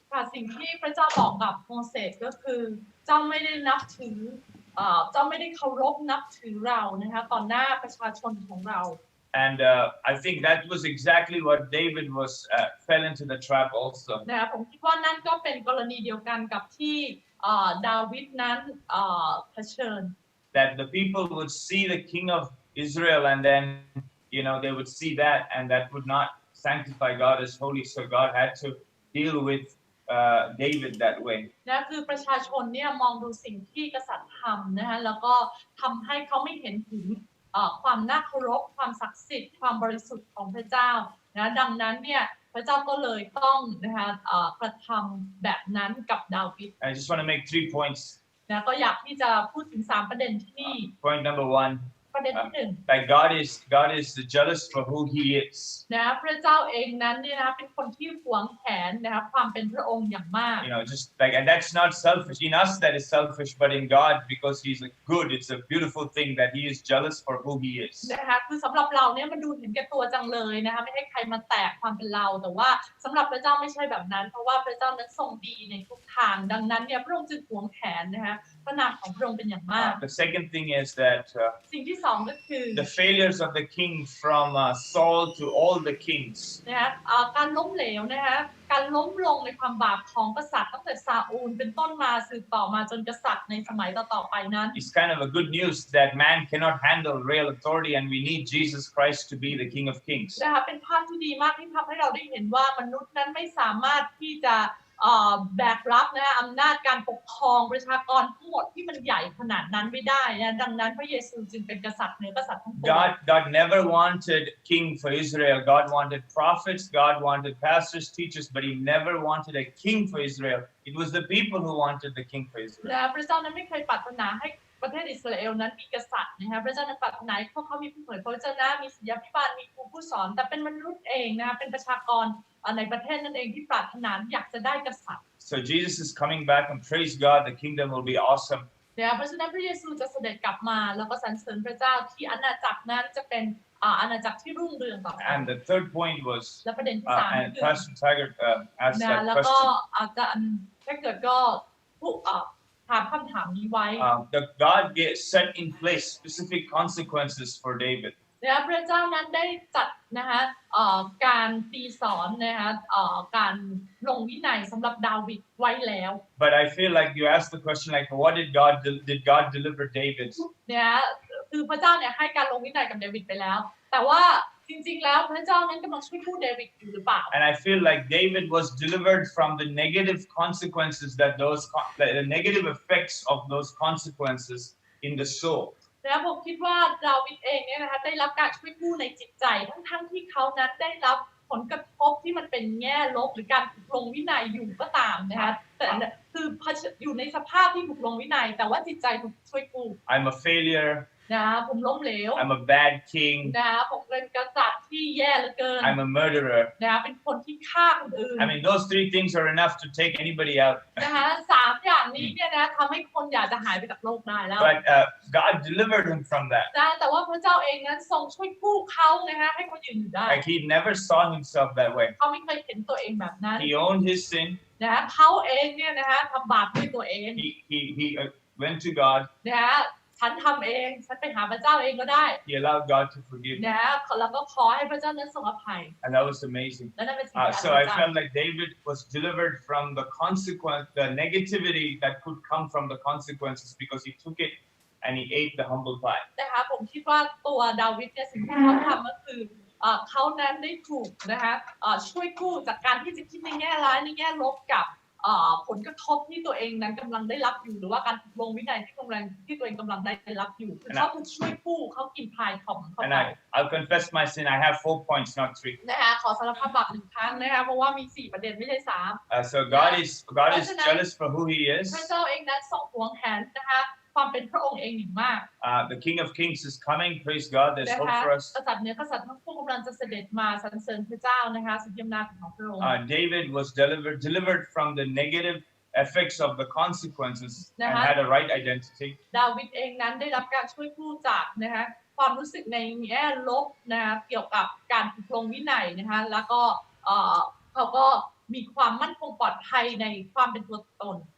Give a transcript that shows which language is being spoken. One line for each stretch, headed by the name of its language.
Thai: ค่ะสิ่งที่พระเจ้าบอกกับโมเสสก็คือเจ้าไม่ได้นับถือเจ้าไม่ได้เคารพนับถือเรานะคะต่อหน้าประชาชนของเรา
English: And I think that was exactly what David was fell into the trap also.
Thai: นะคะผมคิดว่านั่นก็เป็นกรณีเดียวกันกับที่ดาวิดนั้นเผชิญ
English: That the people would see the king of Israel and then they would see that and that would not sanctify God as holy, so God had to deal with David that way.
Thai: นะคือประชาชนเนี่ยมองดูสิ่งที่กษัตริย์ทำนะคะแล้วก็ทำให้เขาไม่เห็นถึงความน่าเคารพความศักดิ์สิทธิ์ความบริสุทธิ์ของพระเจ้านะดังนั้นเนี่ยพระเจ้าก็เลยต้องนะคะกระทำแบบนั้นกับดาวิด
English: I just want to make 3 points.
Thai: นะก็อยากที่จะพูดถึง3ประเด็นที่นี่
English: Point number 1.
Thai: ประเด็นที่
English: that God is jealous for who He is.
Thai: นะพระเจ้าเองนั้นเนี่ยนะเป็นคนที่หวงแหนนะคะความเป็นพระองค์อย่างมาก
English: just like and that's not selfish in us that is selfish but in God because He's good it's a beautiful thing that He is jealous for who He is.
Thai: นะคะคือสำหรับเราเนี่ยมันดูเห็นแก่ตัวจังเลยนะคะไม่ให้ใครมาแตะความเป็นเราแต่ว่าสำหรับพระเจ้าไม่ใช่แบบนั้นเพราะว่าพระเจ้านั้นทรงดีในทุกทางดังนั้นเนี่ยพระองค์จึงหวงแหนนะคะพระนามของพระองค์เป็นอย่างมาก
English: The second thing is that
Thai: สิ่งที่สองก็คือ
English: the failures of the king from Saul to all the kings
Thai: นะคะการล้มเหลวนะคะการล้มลงในความบาปของกษัตริย์ตั้งแต่ซาอูลเป็นต้นมาสืบต่อมาจนกษัตริย์ในสมัยต่อๆไปนั้น
English: It's kind of a good news that man cannot handle real authority and we need Jesus Christ to be the King of Kings
Thai: นะคะเป็นภาพที่ดีมากที่ทำให้เราได้เห็นว่ามนุษย์นั้นไม่สามารถที่จะแบกรับนะอำนาจการปกครองประชากรทั้งหมดที่มันใหญ่ขนาดนั้นไม่ได้นะดังนั้นพระเยซูจึงเป็นกษัตริย์เหนือกษัตริย์ทั้งปวง
English: God never wanted king for Israel. God wanted prophets, God wanted pastors, teachers, but He never wanted a king for Israel. It was the people who wanted the king for Israel.
Thai: และพระเจ้านั้นไม่เคยปรารถนาให้ประเทศอิสราเอลนั้นมีกษัตริย์นะคะพระเจ้านั้นปรารถนาให้พวกเขามีผู้เผยพระวจนะมีศิษยาภิบาลมีครูผู้สอนแต่เป็นมนุษย์เองนะคะเป็นประชากรในประเทศนั่นเองที่ปรารถนาอยากจะได้กษัตริย์
English: So Jesus is coming back and praise God. The kingdom will be awesome.
Thai: เพราะฉะนั้นพระเยซูจะเสด็จกลับมาแล้วก็สรรเสริญพระเจ้าที่อาณาจักรนั้นจะเป็นอาณาจักรที่รุ่งเรืองต่อไป
English: And the third point was,
Thai: และประเด็นที่3
English: and Pastor Taggart asked
Thai: นะ
English: that
Thai: แล้วก็
English: question.
Thai: อาจารย์ถ้าเกิดก็ผู้ถามคำถามนี้ไว้
English: That God set in place specific consequences for David.
Thai: พระเจ้านั้นได้จัดนะคะการตีสอนนะคะการลงวินัยสำหรับดาวิดไว้แล้ว
English: But I feel like you asked the question like, what did God deliver David?
Thai: เนี่ยคือพระเจ้าเนี่ยให้การลงวินัยกับเดวิดไปแล้วแต่ว่าจริงๆแล้วพระเจ้านั้นกำลังช่วยพูดเดวิดอยู่หรือเปล่า
English: And I feel like David was delivered from the negative consequences that the negative effects of those consequences in the soul.
Thai: แล้วผมคิดว่าดาวิดเองเนี่ยนะคะได้รับการช่วยกู้ในจิตใจทั้งที่เขานั้นได้รับผลกระทบที่มันเป็นแง่ลบหรือการถูกลงวินัยอยู่ก็ตามนะคะแต่คืออยู่ในสภาพที่ถูกลงวินัยแต่ว่าจิตใจถูกช่วยกู้
English: I'm a failure.
Thai: นะผมล้มเหลว
English: I'm a bad king.
Thai: นะผมเป็นกษัตริย์ที่แย่เหลือเกิน
English: I'm a murderer.
Thai: นะเป็นคนที่ฆ่าคนอื่น
English: I mean, those 3 things are enough to take anybody out.
Thai: นะคะ3อย่างนี้เนี่ยนะทำให้คนอยากจะหายไปจากโลกได้แล้ว
English: But God delivered him from that.
Thai: นะแต่ว่าพระเจ้าเองนั้นทรงช่วยกู้เขานะคะให้เขายืนอยู่ได้
English: Like he never saw himself that way.
Thai: เขาไม่เคยเห็นตัวเองแบบนั้น
English: He owned his sin.
Thai: นะฮะเขาเองเนี่ยนะฮะทำบาปด้วยตัวเอง
English: He went to God.
Thai: นะฮะฉันทำเองฉันไปหาพระเจ้าเองก็ได้
English: He allowed God to forgive him.
Thai: นะฮะแล้วก็ขอให้พระเจ้านั้นทรงอภัย
English: And that was amazing.
Thai: และนั่นเป็นสิ่งที่อัศ
English: So
Thai: จ
English: I
Thai: รรย์
English: felt like David was delivered from the consequence, the negativity that could come from the consequences, because he took it and he ate the humble pie.
Thai: นะคะผมคิดว่าตัวดาวิดเนี่ยสิ่งที่เขาทำก็คือเขานั้นได้ถูกนะคะช่วยกู้จากการที่จะคิดในแง่ร้ายในแง่ลบกับผลกระทบที่ตัวเองนั้นกำลังได้รับอยู่หรือว่าการถูกลงวินัยที่ตัวเองกำลังได้รับอยู่คือเขาถูกช่วยกู้เขากินพายของเขาไป
English: I'll confess my sin. I have 4 points, not 3.
Thai: นะคะขอสารภาพบาป1 ครั้งนะคะเพราะว่ามี4 ประเด็นไม่ใช่3
English: So God is jealous for who He is.
Thai: พระเจ้าเองนั้นทรงหวงแหนนะคะความเป็นพระองค์เองอย่างมาก
English: The King of Kings is coming. Praise God. There's hope for us.
Thai: กษัตริย์เหนือกษัตริย์ทั้งปวงกำลังจะเสด็จมาสรรเสริญพระเจ้านะคะสุดยอดนาของพระองค์
English: David was delivered from the negative effects of the consequences and had a right identity.
Thai: ดาวิดเองนั้นได้รับการช่วยกู้จากนะคะความรู้สึกในแง่ลบนะคะเกี่ยวกับการถูกลงวินัยนะคะแล้วก็เขาก็มีความมั่นคงปลอดภัยในความเป็นตัวตน